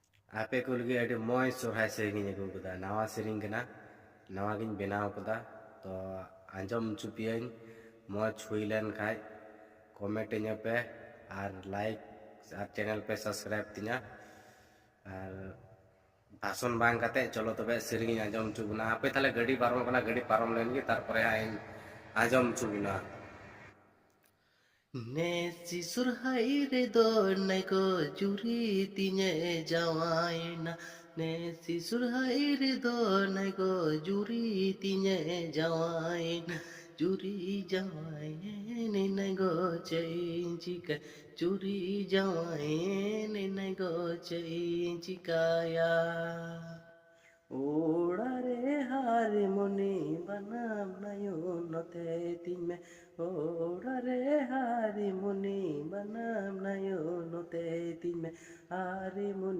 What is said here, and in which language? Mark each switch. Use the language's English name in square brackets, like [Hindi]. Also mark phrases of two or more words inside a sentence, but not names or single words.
[Santali] आपे को लगे अभी मॉय सोहाय सेरिंग अगू कदा नवा सेरिंग कना नवा गिन बनाव कदा तो आंजम चुपियन मॉय छुईलन खाय कमेंट इन पे और लाइक और चैनल पे सब्सक्राइब तिना और भाषण बांग कते चलो तबे सेरिंग आंजम चुबना आपे ताले गड़ी पारम कना गड़ी पारम लेनगी तारपरे आइन आंजम चुबना Nesi surhai re do nai ko juri tinye jawaina. Nesi surhai re do nai ko juri tinye jawaina. Juri jawaina nai go chika. Juri jawaina nai go chikaya. ওড়ারে হারে মনে বানাম নয়নতে তিমে ওড়ারে হারে মনে বানাম নয়নতে তিমে আরে মনে